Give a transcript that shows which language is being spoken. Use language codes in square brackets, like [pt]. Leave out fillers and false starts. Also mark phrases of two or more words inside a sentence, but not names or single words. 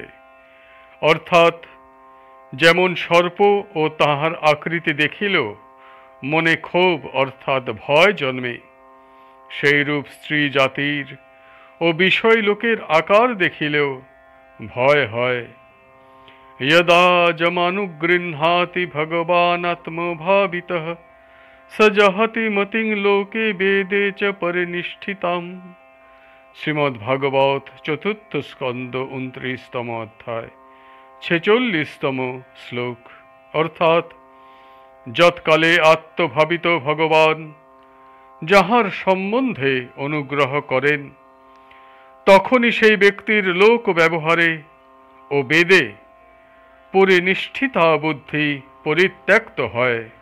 [bn] অর্থাৎ যেমন সর্প ও তাহার আকৃতি দেখিল মনে ক্ষোভ অর্থাৎ ভয় জন্মে, সেইরূপ স্ত্রী জাতির ও বিষয় লোকের আকার দেখিলেও ভয় হয়। [sa] यदा जमानुगृह्णाति भगवानात्मभावितः स जहति मतिं लोके वेदे च परिनिष्ठिताम्। [bn] শ্রীমদ্ ভাগবত চতুর্থ স্কন্দ 29তম অধ্যায় ছেচল্লিশতম শ্লোক। অর্থাৎ যৎকালে আত্মভাবিত ভগবান যাহার সম্বন্ধে অনুগ্রহ করেন, তখনই সেই ব্যক্তির লোক ব্যবহারে ও বেদে পরিনিষ্ঠিতা বুদ্ধি পরিত্যক্ত হয়।